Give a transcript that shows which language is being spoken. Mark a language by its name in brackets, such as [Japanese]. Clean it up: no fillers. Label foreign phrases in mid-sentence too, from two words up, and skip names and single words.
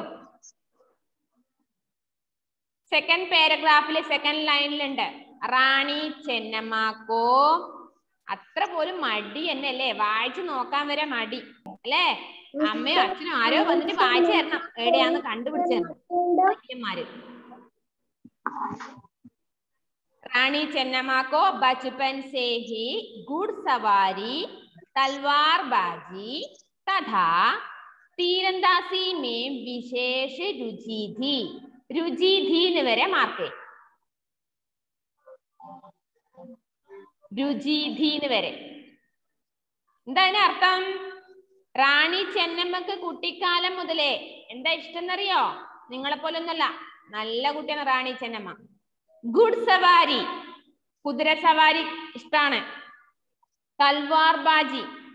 [Malayalam] സെക്കൻഡ് പാരഗ്രാഫിൽ സെക്കൻഡ് ലൈനിലുണ്ട് റാണി ചെന്നമ്മക്കോ. അത്ര പോലും മടി തന്നെ അല്ലേ, വായിച്ചു നോക്കാൻ വരെ മടി അല്ലേ? അമ്മയോ അച്ഛനോ ആരോ വന്നിട്ട് വായിച്ചു തരണം, എവിടെയാന്ന് കണ്ടുപിടിച്ചു തരണം. [Hindi] റാണി ചെന്നമ്മ को बचपन से ही घुड़सवारी, तलवारबाजी तथा तीरंदाजी में विशेष रुचि थी. रुचि थी [Malayalam] എന്ന് വരെ മാർക്ക്. [Hindi] रुचि थी [Malayalam] എന്ന് വരെ എന്താ അതിന്റെ അർത്ഥം? റാണി ചെന്നമ്മക്ക് കുട്ടിക്കാലം മുതലേ എന്താ ഇഷ്ടം എന്നറിയോ? നിങ്ങളെ പോലൊന്നല്ല, നല്ല കുട്ടിയാണ് റാണി ചെന്നമ്മ. ഗുഡ് സവാരി, കുതിര സവാരി ഇഷ്ടാണ്. [Hindi] तलवार बाजी,